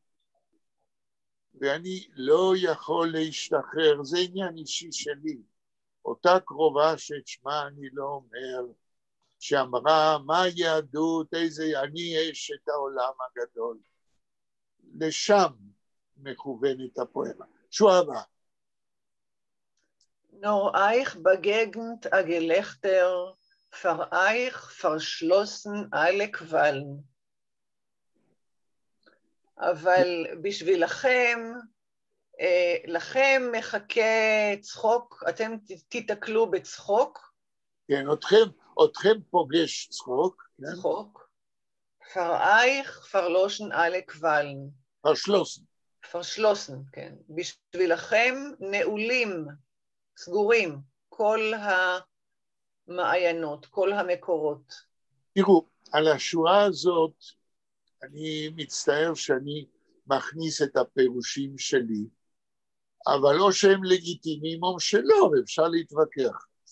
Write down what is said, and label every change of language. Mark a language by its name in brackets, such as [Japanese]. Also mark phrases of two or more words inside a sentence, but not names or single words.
[Hebrew] ואני לא יכול להשתחרר, זה עניין אישי שלי. אותה קרובה שאת שמה אני לא אומר, שאמרה, מה יהדות, אני אשת העולם הגדול. לשם מכוונת הפואמה. שורה הבאה. [German] Nur euch begegnet a Gelächter, für euch verschlossen alle Qualen. [Hebrew] אבל בשבילכם, לכם מחכה צחוק, אתם תתקלו בצחוק. כן, אתכם פוגש צחוק. צחוק. [German] für euch verloschen alle Qualen. verschlossen, [Hebrew] כן. בשבילכם נעולים, סגורים, כל המעיינות, כל המקורות. תראו, על השורה הזאת, אני מצטער שאני מכניס את הפירושים שלי, אבל או שהם לגיטימיים או שלא, אפשר להתווכח.